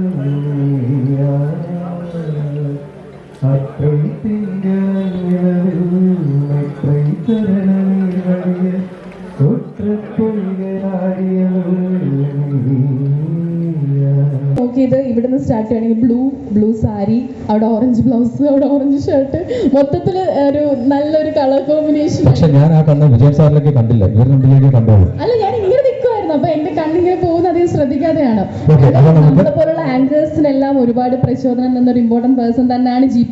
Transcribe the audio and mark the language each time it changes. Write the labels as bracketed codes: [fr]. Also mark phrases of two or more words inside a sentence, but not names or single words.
[ta] அற்றை திங்கள் நிலவில் நெற்றை தரணமே வடிய கொற்ற பொய்கையாடியவள். [ml] നോക്കിയത് ഇവിടുന്ന് സ്റ്റാർട്ട് ചെയ്യുകയാണെങ്കിൽ [en] blue saree, [ml] അവിടെ [en] orange blouse, [ml] അവിടെ [en] orange shirt, [ml] മൊത്തത്തിൽ ഒരു നല്ലൊരു [en] colour combination. [ml] പക്ഷെ ഞാൻ ആ കണ്ട വിജയൻ സാറിലേക്ക് കണ്ടില്ല, ഇവർ രണ്ടിലേക്ക് കണ്ടോളൂ. അല്ല, ഞാൻ ഇങ്ങനെ നിൽക്കുമായിരുന്നു. അപ്പൊ എന്റെ കണ്ണിങ്ങനെ പോകുന്ന അധികം ശ്രദ്ധിക്കാതെയാണ്. നമ്മളെ പോലുള്ള ആങ്കേഴ്സിനെല്ലാം ഒരുപാട് പ്രചോദനം എന്നൊരു [en] important person [ml] തന്നെയാണ് GP.